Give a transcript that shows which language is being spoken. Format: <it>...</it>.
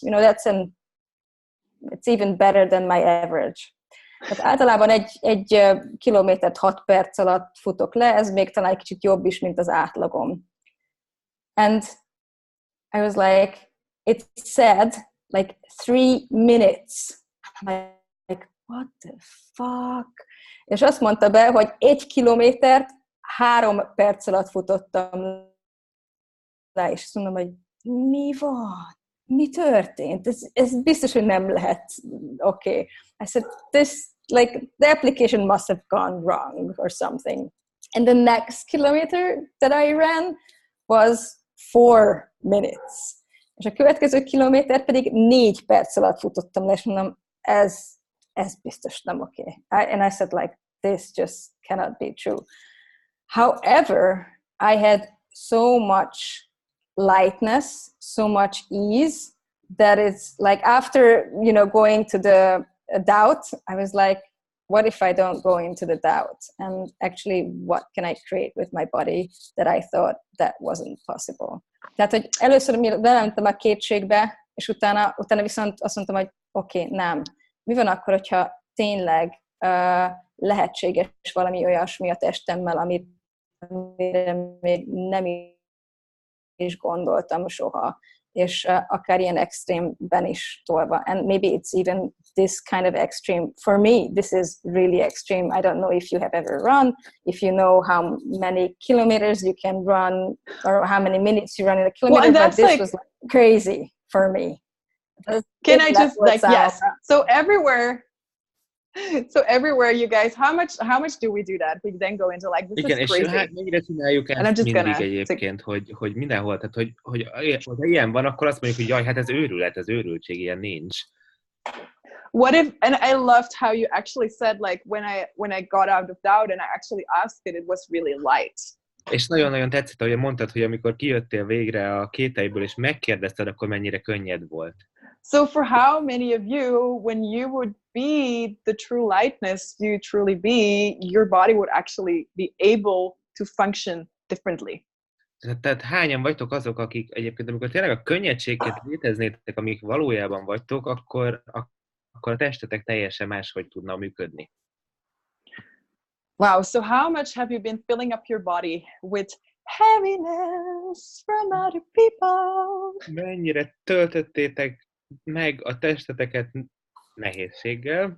<en>You know, it's even better than my average.</en> <hu>Tehát általában egy kilométert 6 perc alatt futok le, ez még talán egy kicsit jobb is, mint az átlagom.</hu> <en>And I was like, it said like 3 minutes. I'm like, what the fuck?</en> <hu>És azt mondta be, hogy 1 kilométert 3 perc alatt futottam le, és azt mondom, hogy mi van? Mi történt? Ez biztos, hogy nem lehet.</hu> <en>Okay. I said, the application must have gone wrong or something. And the next kilometer that I ran was 4 minutes.</en> <hu>És a következő kilométer pedig 4 perc alatt futottam le, és mondom, ez biztos nem okay.</hu> <en>And I said, like, this just cannot be true. However, I had so much lightness, so much ease, that it's like after, you know, going to the doubt, I was like, what if I don't go into the doubt? And actually, what can I create with my body that I thought that wasn't possible?</en> <hu>Tehát, hogy először belementem a kétségbe, és utána viszont azt mondtam, hogy oké, nem. Mi van akkor, hogyha tényleg lehetséges valami olyasmi a testemmel, amire még nem is gondoltam soha, és akár ilyen extrémben is tolva.</hu> <en>And maybe it's even this kind of extreme. For me, this is really extreme. I don't know if you have ever run, if you know how many kilometers you can run, or how many minutes you run in a kilometer, but this was like crazy for me. Can I just like, yes. So everywhere you guys, how much do we do that? We then go into like, this</en> <hu>igen,</hu> <en>is crazy.</en> <hu>És hát mennyire csináljuk ezt mindig egyébként, hogy mindenhol, tehát hogy ha ilyen van, akkor azt mondjuk, hogy jaj, hát ez őrület, ez őrültség, ilyen nincs.</hu> <en>What if, and I loved how you actually said, like, when I got out of doubt and I actually asked it was really light.</en> <hu>És nagyon-nagyon tetszett, ahogy mondtad, hogy amikor kijöttél végre a kételyből, és megkérdezted, akkor mennyire könnyed volt.</hu> <en>So for how many of you, when you would be the true lightness you truly be, your body would actually be able to function differently?</en> <hu>Tehát hányan vagytok azok, akik egyébként, amikor tényleg a könnyedséget léteznétek, amik valójában vagytok, akkor a testetek teljesen máshogy tudna működni.</hu> <en>Wow, so how much have you been filling up your body with heaviness from other people?</en> <hu>Mennyire töltöttétek meg a testeteket nehézséggel?</hu>